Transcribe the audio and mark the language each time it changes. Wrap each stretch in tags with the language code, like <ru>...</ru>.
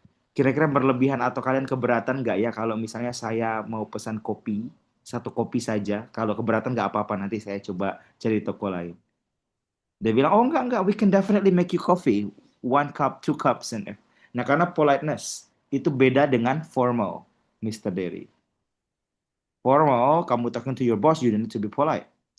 <id>Kira-kira berlebihan atau kalian keberatan nggak ya kalau misalnya saya mau pesan kopi, satu kopi saja. Kalau keberatan nggak apa-apa, nanti saya coba cari toko lain. Dia bilang, oh enggak,</id> <en>we can definitely make you coffee. One cup, two cups.</en> <id>Nah, karena politeness itu beda dengan formal, Mr. Derry.</id> <en>Formal, kamu talking to your boss, you don't need to be polite.</en>